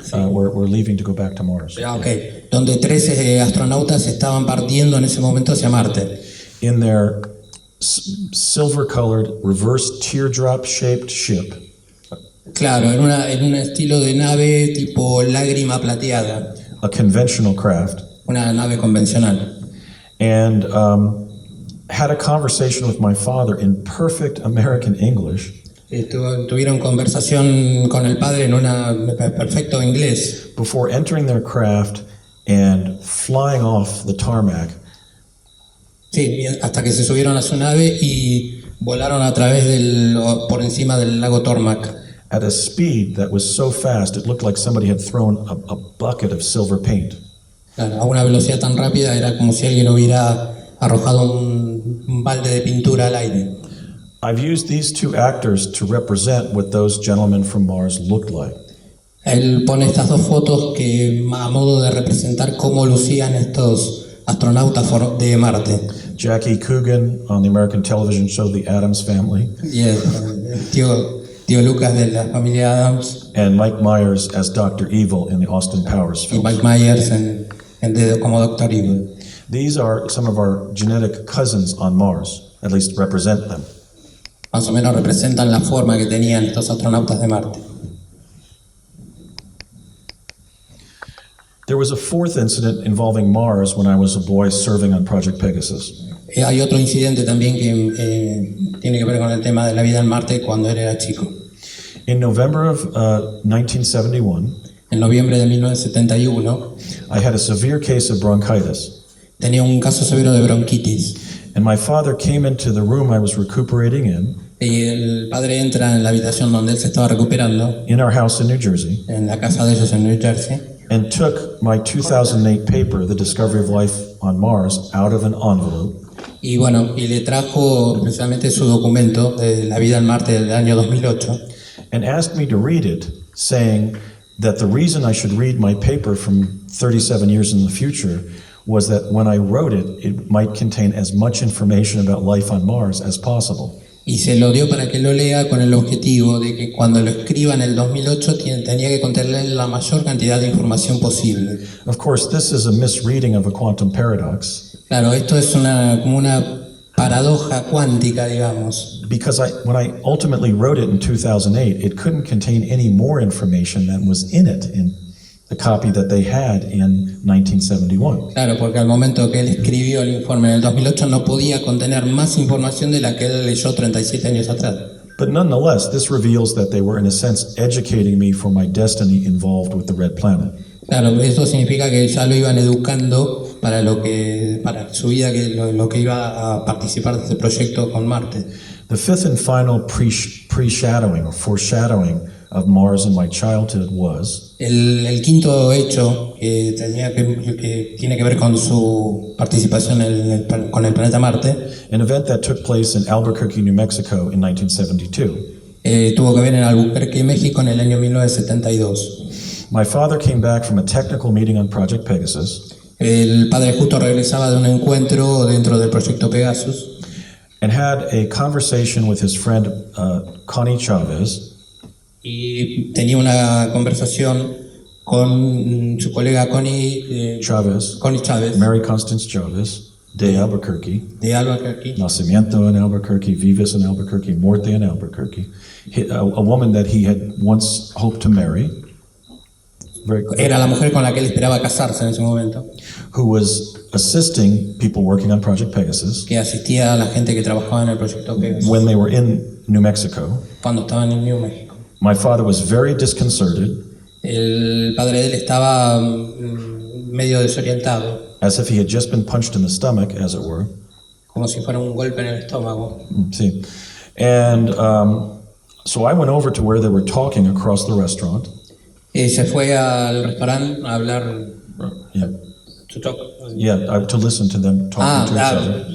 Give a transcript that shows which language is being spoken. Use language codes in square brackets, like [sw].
[en] we're leaving to go back to Mars. [es] donde 13 astronautas estaban partiendo en ese momento hacia Marte. [en] In their silver-colored, reverse teardrop-shaped ship, [es] Claro, en un estilo de nave tipo lágrima plateada, [en] a conventional craft, [es] una nave convencional. [en] and had a conversation with my father in perfect American English [es] Tuvieron conversación con el padre en un perfecto inglés [en] before entering their craft and flying off the tarmac. [es] Sí, hasta que se subieron a su nave y volaron por encima del lago Tormac [en] At a speed that was so fast it looked like somebody had thrown a bucket of silver paint. [es] Claro, a una velocidad tan rápida era como si alguien hubiera arrojado un balde de pintura al aire. [en] I've used these 2 actors to represent what those gentlemen from Mars looked like. [es] Él pone estas 2 fotos que a modo de representar cómo lucían estos astronautas de Marte. [en] Jackie Coogan on the American television show The Addams Family, [es] Y el tío Lucas de la familia Adams [en] and Mike Myers as Dr. Evil in the Austin Powers [es] y [en] film. [es] Mike Myers como Dr. Evil. [en] These are some of our genetic cousins on Mars, at least represent them. [es] Más o menos representan la forma que tenían estos astronautas de Marte. [en] There was a 4th incident involving Mars when I was a boy serving on Project Pegasus. [es] Hay otro incidente también que tiene que ver con el tema de la vida en Marte cuando él era chico. [en] In November of 1971, [es] En noviembre de 1971 [en] I had a severe case of bronchitis, [es] tenía un caso severo de bronquitis [en] and my father came into the room I was recuperating [es] y el padre entra en la habitación donde él se estaba recuperando, [en] in our house in New Jersey, [es] en la casa de ellos en New Jersey, [en] and took my 2008 paper, The Discovery of Life on Mars, out of an envelope [es] y le trajo precisamente su documento de la vida en Marte del año 2008 [en] and asked me to read it, saying that the reason I should read my paper from 37 years in the future was that when I wrote it, it might contain as much information about life on Mars as possible. [es] y se lo dio para que lo lea con el objetivo de que cuando lo escriba en el 2008 tenía que contener la mayor cantidad de información posible. [en] Of course, this is a misreading of a quantum paradox, [es] Claro, esto es como una paradoja cuántica, digamos. [en] because when I ultimately wrote it in 2008, it couldn't contain any more information than was in it in the copy that they had in 1971. [es] Claro, porque al momento que él escribió el informe en el 2008 no podía contener más información de la que él leyó 37 años atrás. [en] But nonetheless, this reveals that they were, in a sense, educating me for my destiny involved with the Red Planet. [es] Claro, esto significa que ya lo iban educando para su vida, lo que iba a participar de este proyecto con Marte. [en] The 5th and final pre-shadowing or foreshadowing of Mars in my childhood was [es] El quinto hecho que tiene que ver con su participación con el planeta Marte [en] an event that took place in Albuquerque, New Mexico in 1972. [es] tuvo que ver en Albuquerque, México, en el año 1972. [en] My father came back from a technical meeting on Project Pegasus [es] El padre justo regresaba de un encuentro dentro del Proyecto Pegasus [en] and had a conversation with his friend Connie Chavez, [es] y tenía una conversación con su colega Connie [en] Chavez, [es] Chávez, [en] Mary Constance Chavez, [es] de Albuquerque, de Albuquerque, nacimiento en Albuquerque, vives en Albuquerque, [en] muerte en Albuquerque, a woman that he had once hoped to marry, [es] era la mujer con la que él esperaba casarse en ese momento, [en] who was assisting people working on Project Pegasus [es] que asistía a la gente que trabajaba en el Proyecto Pegasus [en] when they were in New Mexico. [es] cuando estaban en New Mexico. [en] My father was very disconcerted, [es] El padre de él estaba medio desorientado, [en] as if he had just been punched in the stomach, as it were. [es] como si fuera un golpe en el estómago. [en] See, and so I went over to where they were talking across the restaurant. [es] Se fue al restaurante a hablar, [en] Yeah, to talk. to listen to them talking to each other.